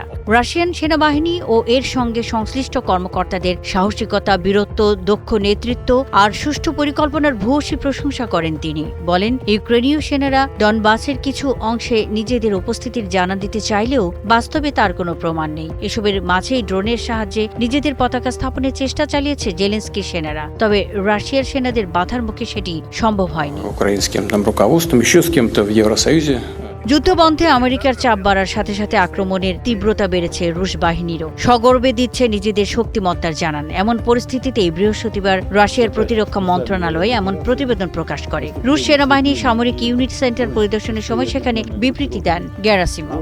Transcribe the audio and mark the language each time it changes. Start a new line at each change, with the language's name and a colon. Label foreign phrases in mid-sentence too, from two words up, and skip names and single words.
Bangla: রাশিয়ান সেনাবাহিনী ও এর সঙ্গে সংশ্লিষ্ট কর্মকর্তাদের সাহসিকতা, বীরত্ব, দক্ষ নেতৃত্ব আর সুষ্ঠু পরিকল্পনার ভূয়সী প্রশংসা করেন তিনি। বলেন, ইউক্রেনীয় সেনারা ডনবাসের কিছু অংশে নিজেদের উপস্থিতির জানান দিতে চাইলেও বাস্তবে তার কোনো প্রমাণ নেই। এসবের মাঝেই ড্রোনের সাহায্যে নিজেদের পতাকা স্থাপনের চেষ্টা চালিয়েছে জেলেনস্কি সেনারা, তবে রাশিয়ার সেনাদের বাধার মুখে সেটি সম্ভব হয়নি।
Russian: украинским там руководством, еще с кем-то в Евросоюзе.
Bangla: যুদ্ধবন্ধে আমেরিকার চাপ বাড়ার সাথে সাথে আক্রমণের তীব্রতা বেড়েছে রুশ বাহিনীরও। সগর্বে দিচ্ছে নিজেদের শক্তিমত্তার জানান। এমন পরিস্থিতিতেই বৃহস্পতিবার রাশিয়ার প্রতিরক্ষা মন্ত্রণালয় এমন প্রতিবেদন প্রকাশ করে। রুশ সেনাবাহিনীর সামরিক ইউনিট সেন্টার পরিদর্শনের সময় সেখানে বিবৃতি দেন গেরাসিমভ।